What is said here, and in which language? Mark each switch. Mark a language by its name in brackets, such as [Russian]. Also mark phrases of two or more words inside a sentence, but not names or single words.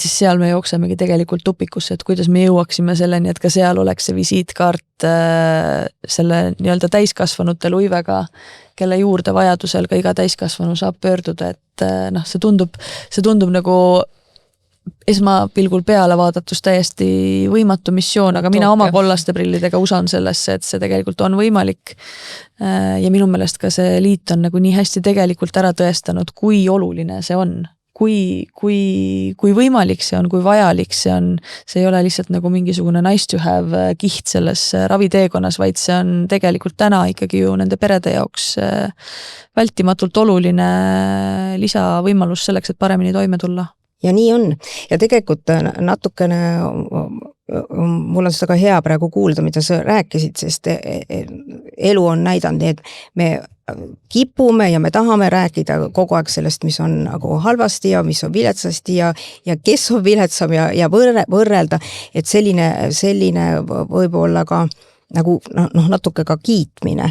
[Estonian] siis seal me jooksemegi tegelikult tupikusse, et kuidas me jõuaksime selleni, et ka seal oleks see visiitkaart selle nii-öelda täiskasvanute luivega, kelle juurde vajadusel ka iga täiskasvanu saab pöörduda, et see tundub nagu esmapilgul peale vaadatus täiesti võimatu missioon, aga mina oma kollaste prillidega usan sellesse, et see tegelikult on võimalik. Ja minu meelest ka see liit on nagu nii hästi tegelikult ära tõestanud, kui oluline see on. Kui võimalik see on, kui vajalik see on, see ei ole lihtsalt nagu mingisugune [English] nice to have [Estonian] kiht selles raviteekonnas, vaid see on tegelikult täna ikkagi ju nende perede jaoks vältimatult oluline lisavõimalus selleks, et paremini toime tulla. Ja nii on. Ja tegelikult natukene, mul on seda ka hea praegu kuulda, mida sa rääkisid, sest elu on näidanud, et me kipume ja me tahame rääkida kogu aeg sellest, mis on nagu halvasti ja mis on viletsasti ja kes on viletsam ja võrrelda, et selline võib-olla ka nagu natuke ka kiitmine.